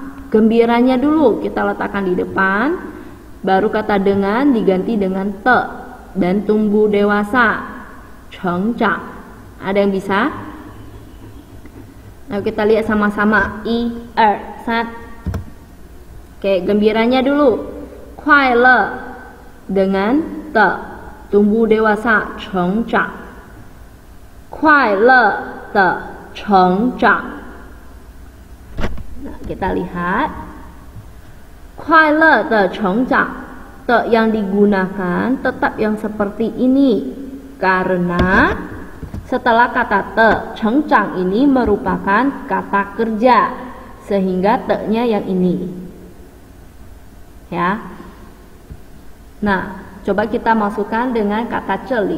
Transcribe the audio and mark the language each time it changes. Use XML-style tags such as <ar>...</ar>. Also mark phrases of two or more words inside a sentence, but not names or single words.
<id>Gembiranya dulu kita letakkan di depan, baru kata dengan diganti dengan te, dan tumbuh dewasa, chengjang. Ada yang bisa? Nah, kita lihat sama-sama. 1, 2, 3. Oke, gembiranya dulu, kuaile, dengan te, tumbuh dewasa, chengjang.</id> <zh>快乐的成长.</zh> <id>Nah, kita lihat</id> <zh>快乐的成长</zh> <id>te yang digunakan tetap yang seperti ini karena setelah kata te, chengjang ini merupakan kata kerja sehingga te-nya yang ini. Ya. Nah, coba kita masukkan dengan kata zheli.</id>